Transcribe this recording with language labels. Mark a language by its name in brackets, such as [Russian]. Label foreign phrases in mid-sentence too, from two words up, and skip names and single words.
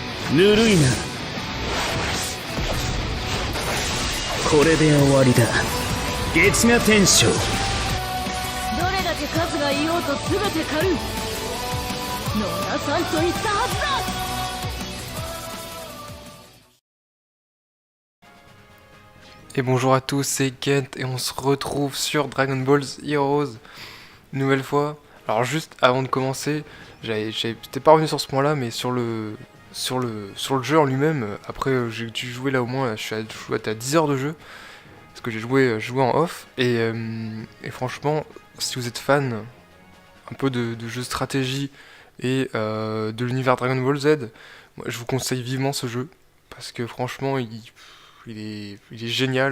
[Japanese] ぬるいな。これで終わりだ。月牙天将。どれだけ数がいようと全て狩る。野田さんと言ったはずだ。 [French] Et bonjour à tous, c'est Kent et on se retrouve sur Dragon Ball Heroes une nouvelle fois. Alors juste avant de commencer, j'étais pas revenu sur ce point là, mais sur le jeu en lui-même, après j'ai dû jouer là au moins, je suis à 10 heures de jeu, parce que j'ai joué en off, et franchement, si vous êtes fan un peu de jeux de stratégie et de l'univers Dragon Ball Z, moi, je vous conseille vivement ce jeu, parce que franchement, il est génial.